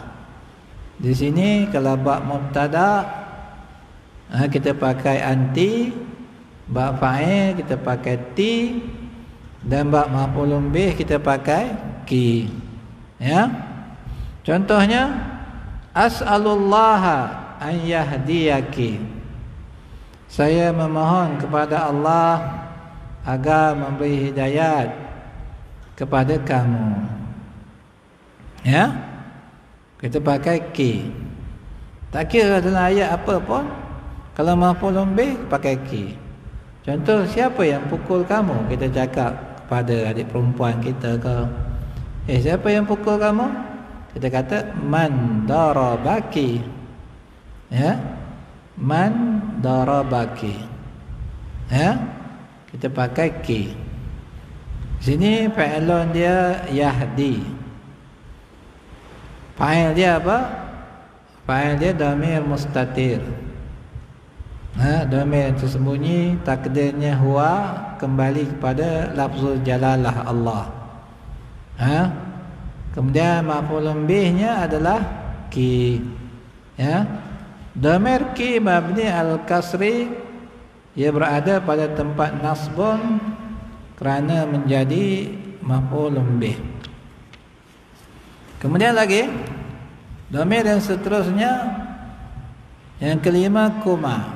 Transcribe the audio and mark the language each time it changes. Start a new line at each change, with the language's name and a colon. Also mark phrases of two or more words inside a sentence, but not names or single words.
Malay: Di sini kalau bab mubtada kita pakai anti, bab fa'il kita pakai ti, dan bab
Arabic: مفعول به
Malay: kita pakai ki. Ya. Contohnya
Arabic: أسأل الله أن يهديك.
Malay: Saya memohon kepada Allah agar memberi hidayat kepada kamu. Ya. Kita pakai ki. Tak kira dalam ayat apa pun, kalau
Arabic: مفعول به
Malay: pakai ki. Contoh, siapa yang pukul kamu? Kita cakap kepada adik perempuan kita ke, siapa yang pukul kamu? Kita kata
Arabic: من ضربك.
Malay: Ya.
Arabic: من ضربك.
Malay: Ya. Kita pakai ki. Sini fa'ilun dia yahdi. Fa'il dia apa? Fa'il dia
Arabic: ضمير مستتر.
Malay: Dhamir yang tersembunyi, takdirnya huwa, kembali kepada
Arabic: لفظ الجلالة
Malay: Allah. Kemudian
Arabic: مفعول به
Malay: adalah ki. Ya. Dhamir ki
Arabic: مبني الكسر,
Malay: ia berada pada tempat nasbun kerana menjadi
Arabic: مفعول به.
Malay: Kemudian lagi dhamir yang seterusnya, yang kelima kuma.